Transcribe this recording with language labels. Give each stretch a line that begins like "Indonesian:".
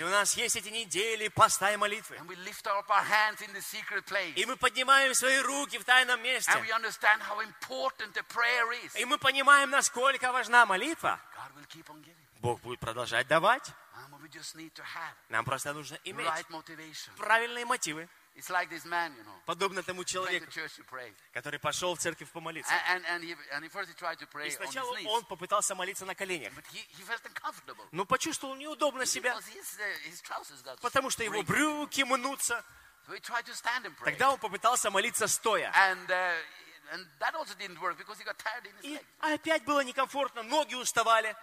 Russian: И у нас есть эти недели поста и молитвы.
English: And we lift up our hands in the secret place.
Russian: И мы поднимаем свои руки в тайном месте.
English: And we understand how important the prayer is.
Russian: И мы понимаем, насколько важна молитва.
English: God will keep on giving.
Russian: Бог будет продолжать давать.
English: Amen. We just need to have,
Russian: нам просто нужно иметь
English: right motivation,
Russian: правильные мотивы.
English: It's like this man, you know,
Russian: подобно тому человеку,
English: church,
Russian: который пошел в церковь помолиться.
English: And he
Russian: и сначала он попытался молиться на коленях.
English: But he felt uncomfortable.
Russian: Но почувствовал неудобно себя, потому что его брюки мнутся.
English: So he tried to stand and pray.
Russian: Тогда он попытался молиться стоя.
English: And that also didn't work because he got tired in his legs.
Russian: И опять было некомфортно, ноги уставали.